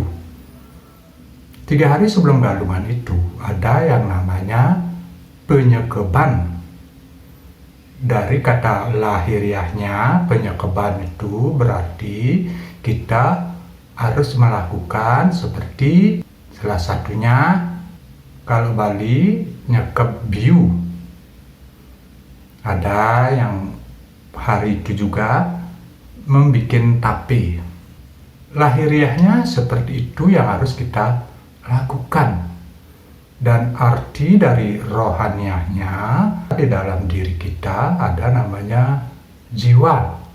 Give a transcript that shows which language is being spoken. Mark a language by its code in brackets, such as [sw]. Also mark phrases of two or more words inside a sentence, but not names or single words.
[id] 3 hari sebelum galungan itu ada yang namanya penyekeban. Dari kata lahiriahnya, penyekeban itu berarti kita harus melakukan seperti salah satunya, kalau Bali [ban] nyekep biu. [id] Ada yang hari itu juga membikin tape. Lahiriahnya seperti itu yang harus kita lakukan. Dan arti dari rohaniahnya, di dalam diri kita ada namanya jiwa.